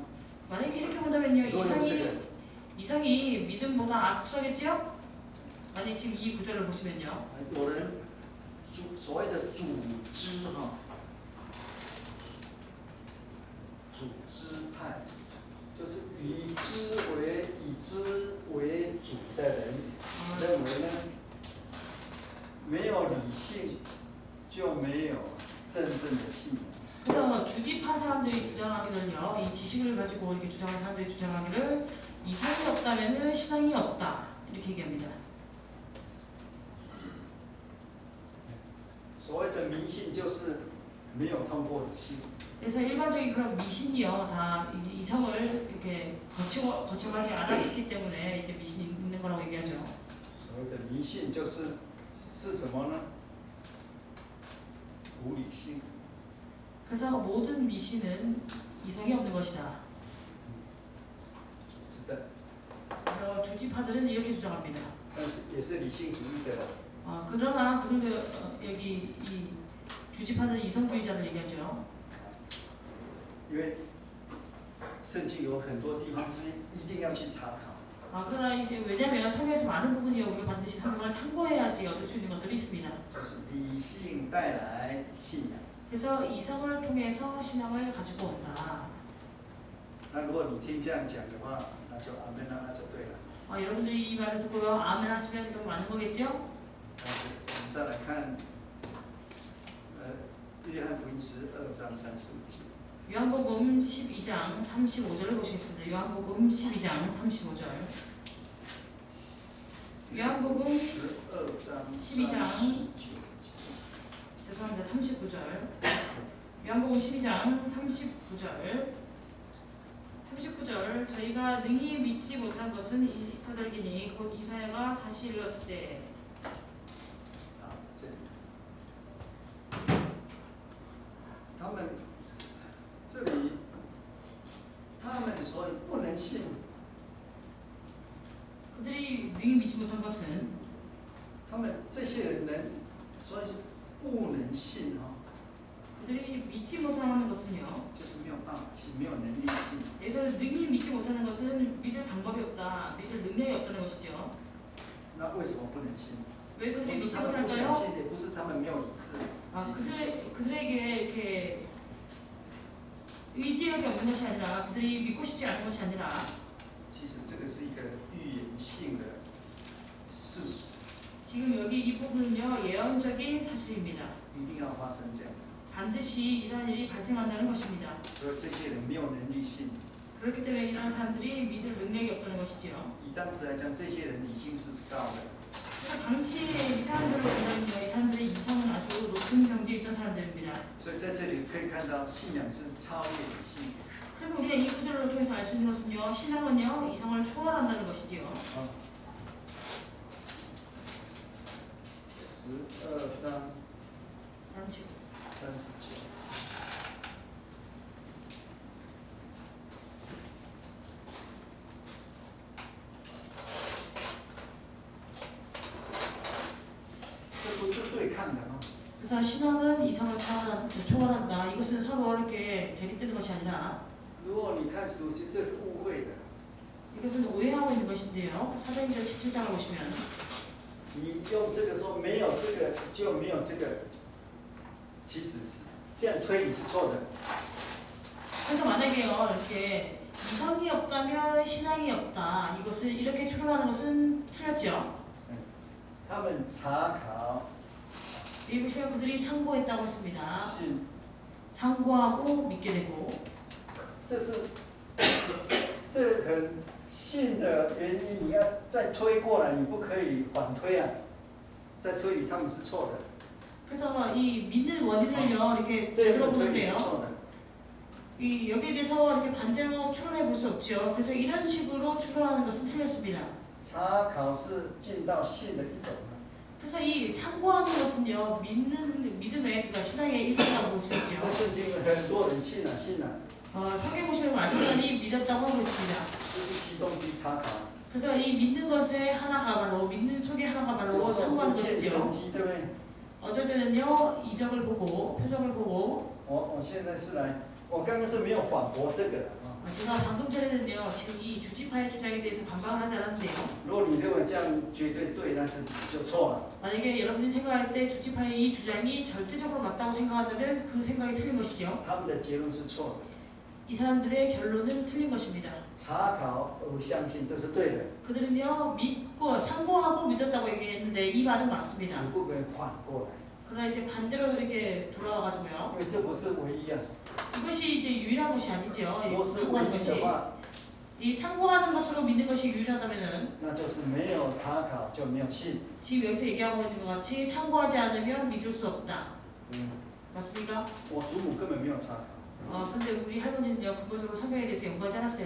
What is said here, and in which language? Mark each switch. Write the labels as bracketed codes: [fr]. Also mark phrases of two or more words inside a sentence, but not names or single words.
[ko] 만약에 이렇게 본다면요 [zh] 如果用这个， [ko] 이성이 믿음보다 앞서겠지요? 만약 지금 이 구절을 보시면요 [zh] 有人所谓的组织哈，组织派，就是以之为主的人，认为呢，没有理性就没有真正的信仰。 [ko] 그래서 주지파 사람들이 주장하기는요 이 지식을 가지고 이렇게 주장하는 사람들이 주장하기를 이성이 없다면은 신앙이 없다 이렇게 얘기합니다. [zh] 所谓的迷信就是没有通过理性。 그래서 일반적인 그런 미신이요 다 이성을 이렇게 거쳐가지 않았기 때문에 이제 미신이 있는 거라고 얘기하죠. 所谓的迷信是什么呢？无理性。 [ko] 그래서 모든 미신은 이성이 없는 것이다. [zh] 是的， [ko] 그래서 주지파들은 이렇게 주장합니다. [zh] 但是也是理性主义的。 [ko] 그러나 그런데 여기 이 주지파들은 이성주의자를 얘기하죠. [zh] 因为圣经有很多地方是一定要去查考。 [ko] 그러나 이제 왜냐하면 성경에서 많은 부분이 우리가 반드시 성경을 참고해야지 얻을 수 있는 것들이 있습니다. [zh] 就是理性带来信仰。 [ko] 그래서 이성을 통해서 신앙을 가지고 온다. [zh] 那如果你听这样讲的话，那就阿门，那就对了。 [ko] 여러분들이 이 말을 듣고요 아멘 하시면 또 맞는 거겠죠? [zh] 但是我们再来看，约翰福音12章35节。 [ko] 요한복음 12장 35절을 보시겠습니다. 요한복음 12장 35절. 요한복음 12장 죄송합니다. 39절. 요한복음 12장 39절. 39절. 저희가 능히 믿지 못한 것은 이 까닭이니 곧 이사야가 다시 읽었을 때. [zh] 这里，他们这里，他们所以不能信。 [ko] 그들이 능히 믿지 못한 것은 [zh] 他们这些人能，所以是不能信哈， [ko] 그들이 믿지 못하는 것은요. [zh] 就是没有办法信，没有能力信。 [ko] 여기서 능히 믿지 못하는 것은 믿을 방법이 없다, 믿을 능력이 없다는 것이죠. [zh] 那为什么不能信？ [ko] 왜 [zh] 不 [ko] 그들이 [zh] 是 [ko] 믿지 [zh] 他们不想 [ko] 못할까요? [zh] 信，也不是他们没有理智。 [ko] 그들에게 이렇게 의지력이 없는 것이 아니라 그들이 믿고 싶지 않은 것이 아니라 [zh] 其实这个是一个预言性的事实， [ko] 지금 여기 이 부분은요 예언적인 사실입니다. [zh] 一定要发生这样子。 [ko] 반드시 이러한 일이 발생한다는 것입니다. [zh] 所以这些人没有能力信。 [ko] 그렇기 때문에 이러한 사람들이 믿을 능력이 없다는 것이지요. [zh] 以当时来讲，这些人理性是高的。 [ko] 그래서 당시에 이 사람들을 본다면요, 이 사람들의 이성은 아주 높은 경지에 있던 사람들입니다. [zh] 所以在这里可以看到，信仰是超越理性。 [ko] 그리고 우리가 이 구절을 통해서 알 수 있는 것은요, 신앙은요 이성을 초월한다는 것이지요. [zh] 12 章 30. 39。 这不是对抗的吗？ [ko] 그래서 신앙은 이성을 초월한다. 이것은 서로 이렇게 대립되는 것이 아니라 [zh] 如果你看书，这是误会的。 [ko] 이것은 오해하고 있는 것인데요. 사도행전 17장을 보시면 [zh] 你用这个说没有这个就没有这个，其实是这样推理是错的。 [ko] 그래서 만약에요 이렇게 이성이 없다면 신앙이 없다 이것을 이렇게 추론하는 것은 틀렸죠. [zh] 他们查考 [ko] 여기 보시면 그들이 상고했다고 했습니다. [zh] 信， [ko] 상고하고 믿게 되고 [zh] 这是这个可能信的原因，你要再推过来，你不可以反推啊。再推理他们是错的， [ko] 그래서 이 믿는 원인을요 이렇게 [zh] 这样的推 [ko] 들어보면 [zh] 理是 [ko] 돼요. [zh] 错的。 [ko] 이 여기에 대해서 이렇게 반대로 추론해 볼 수 없죠. 그래서 이런 식으로 추론하는 것은 틀렸습니다. [zh] 查考是进到信的一种。 [ko] 그래서 이 상고하는 것은요 믿음의 그러니까 신앙의 일부라고 볼 수 [zh] 这 [ko] 있죠. [zh] 圣经很多人信啊信啊， [ko] 성경 보시면 많은 사람이 믿었다고 하고 있습니다. [zh] 这是其中之查考。 [ko] 그래서 이 믿는 것의 하나가 바로 믿는 속의 하나가 [zh] 有 [ko] 바로 [zh] 时候 [ko] 상고하는 [zh] 是见神 [ko] 것이죠. [zh] 迹，对不对？ [ko] 어쩔 때는요 이적을 보고 표적을 보고 [zh] 我现在是来，我刚刚是没有反驳这个的啊。 [ko] 제가 방금 전에는요 지금 이 주지파의 주장에 대해서 반박을 하지 않았는데요. [zh] 如果你认为这样绝对对，但是就错了。 [ko] 만약에 여러분이 생각할 때 주지파의 이 주장이 절대적으로 맞다고 생각하면 그 생각이 틀린 것이죠. [zh] 他们的结论是错的。 [ko] 이 사람들의 결론은 틀린 것입니다. [zh] 查考而相信，这是对的。 [ko] 그들은요 믿고 상고하고 믿었다고 얘기했는데 이 말은 맞습니다. [zh] 你不可以反过来， [ko] 그러나 이제 반대로 이렇게 돌아와가지고요. [zh] 因为这不是唯一啊。 [ko] 이것이 이제 유일한 것이 아니죠. [zh] 如果是唯 [ko] 상고하는 [zh] 一 [ko] 것이 [zh] 的话， [ko] 이 상고하는 것으로 믿는 것이 유일하다면은 [zh] 那就是没有查考就没有信。 [ko] 지금 여기서 얘기하고 있는 것 같이 상고하지 않으면 믿을 수 없다. [zh] 嗯， [ko] 맞습니까? [zh] 我祖母根本没有查考， [ko] 근데 우리 할머니는요 근본적으로 성경에 대해서 연구하지 않았어요.